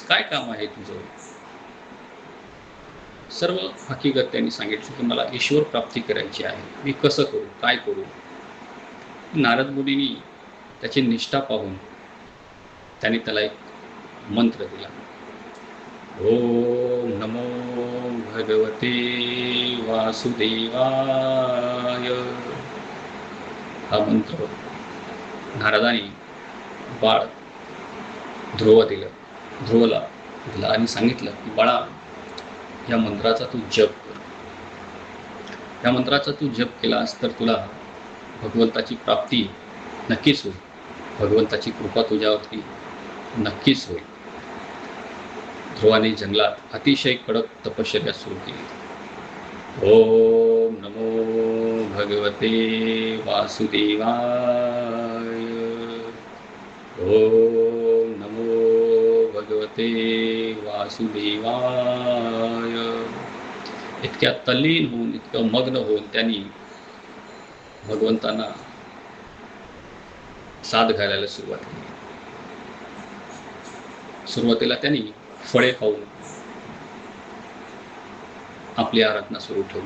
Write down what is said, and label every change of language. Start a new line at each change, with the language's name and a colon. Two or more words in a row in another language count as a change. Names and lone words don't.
Marathi: काय काम आहे तुझं? सर्व हकीकत त्यांनी सांगितली की मला ईश्वर प्राप्ती करायची आहे, मी कसं करू, काय करू? नारद मुनींनी त्याची निष्ठा पाहून त्यांनी त्याला एक मंत्र दिला.
Sanskrit: ओम नमो भगवते वासुदेवाय.
Marathi: हा मंत्र नारदाने बाळ ध्रुवला दिला आणि सांगितलं की बाळा, या मंत्राचा तू जप कर. या मंत्राचा तू जप केलास तर तुला भगवंताची प्राप्ती नक्कीच होईल, भगवंताची कृपा तुझ्यावरती नक्कीच होईल. ध्रुवाने जंगलात अतिशय कडक तपश्चर्या सुरू केली.
Sanskrit: ओम नमो भगवते वासुदेवाय. ओम नमो भगवते वासुदेवाय.
Marathi: इतक्या तल्लीन होऊन, इतकं मग्न होऊन त्यांनी भगवंतांना साथ घालायला सुरुवात केली. सुरुवातीला त्यांनी फळे खाऊन आपली आराधना सुरू ठेवली.